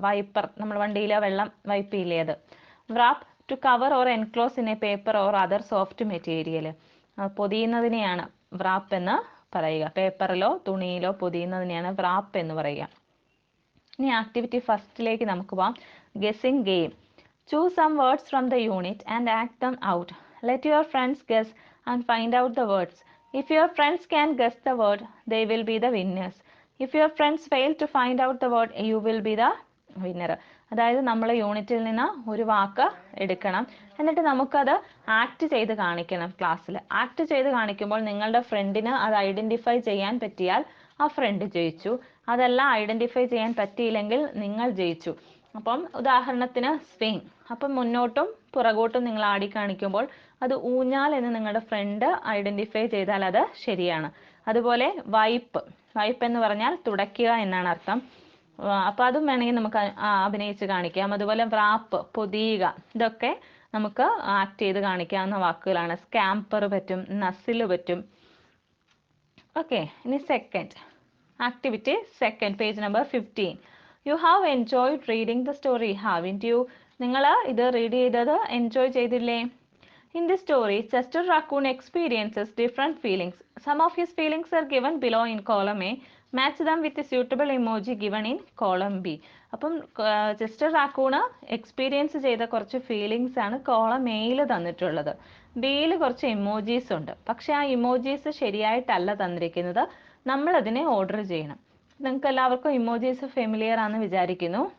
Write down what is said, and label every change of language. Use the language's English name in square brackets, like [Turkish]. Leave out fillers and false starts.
[Malayalam] Wiper, നമ്മൾ വണ്ടിയിലെ വെള്ളം വൈപ്പ് ചെയ്യില്ലേ അത്. വ്രാപ്പ്, [English] to cover or enclose in a paper or other soft material, [Malayalam] പൊതിയുന്നതിനെയാണ് വ്രാപ്പ് എന്ന് പറയുക. പേപ്പറിലോ തുണിയിലോ പൊതിയുന്നതിനെയാണ് വ്രാപ്പ് എന്ന് പറയുക. ഇനി ആക്ടിവിറ്റി ഫസ്റ്റിലേക്ക് നമുക്ക് പോവാം. Guessing game. [English] Choose some words from the unit and act them out. Let your friends guess and find out the words. If your friends can guess the word, they will be the winners. If your friends fail to find out the word, you will be the winner. [Malayalam] അതായത് നമ്മൾ യൂണിറ്റിൽ നിന്ന് ഒരു വാക്ക് എടുക്കണം, എന്നിട്ട് നമുക്കത് act ചെയ്ത് കാണിക്കണം ക്ലാസ്സിൽ. ആക്ട് ചെയ്ത് കാണിക്കുമ്പോൾ നിങ്ങളുടെ ഫ്രണ്ടിന് അത് ഐഡൻറ്റിഫൈ ചെയ്യാൻ പറ്റിയാൽ ആ ഫ്രണ്ട് ജയിച്ചു. അതെല്ലാം ഐഡൻറ്റിഫൈ ചെയ്യാൻ പറ്റിയില്ലെങ്കിൽ നിങ്ങൾ ജയിച്ചു. അപ്പം ഉദാഹരണത്തിന് സ്വിങ്, അപ്പം മുന്നോട്ടും പുറകോട്ടും നിങ്ങൾ ആടി കാണിക്കുമ്പോൾ അത് ഊഞ്ഞാൽ എന്ന് നിങ്ങളുടെ ഫ്രണ്ട് ഐഡൻറ്റിഫൈ ചെയ്താൽ അത് ശരിയാണ്. അതുപോലെ വൈപ്പ്, വൈപ്പ് എന്ന് പറഞ്ഞാൽ തുടയ്ക്കുക എന്നാണ് അർത്ഥം. അപ്പോൾ അതും വേണമെങ്കിൽ നമുക്ക് അഭിനയിച്ച് കാണിക്കാം. അതുപോലെ വ്രാപ്പ്, പൊതിയുക, ഇതൊക്കെ നമുക്ക് ആക്ട് ചെയ്ത് കാണിക്കാവുന്ന വാക്കുകളാണ്. സ്കാമ്പർ പറ്റും, നസിൽ പറ്റും. ഓക്കെ, ഇനി second activity, second, page number 15. [English] You have enjoyed reading the story, haven't you? [Malayalam] നിങ്ങൾ ഇത് റീഡ് ചെയ്തത് എൻജോയ് ചെയ്തില്ലേ? [English] In this story, Chester Raccoon experiences different feelings. Some of his feelings are given below in column A. Match them with a suitable emoji given in column B. [Malayalam] അപ്പം Chester റാക്കൂണ് experience ചെയ്ത കുറച്ച് feelings ആണ് column എയിൽ തന്നിട്ടുള്ളത്. ബിയിൽ കുറച്ച് emojis ഉണ്ട്. പക്ഷെ ആ ഇമോജീസ് ശരിയായിട്ടല്ല തന്നിരിക്കുന്നത്. നമ്മളതിനെ ഓർഡർ ചെയ്യണം. നിങ്ങൾക്ക് എല്ലാവർക്കും ഇമോജീസ് ഫെമിലിയർ ആണെന്ന് വിചാരിക്കുന്നു.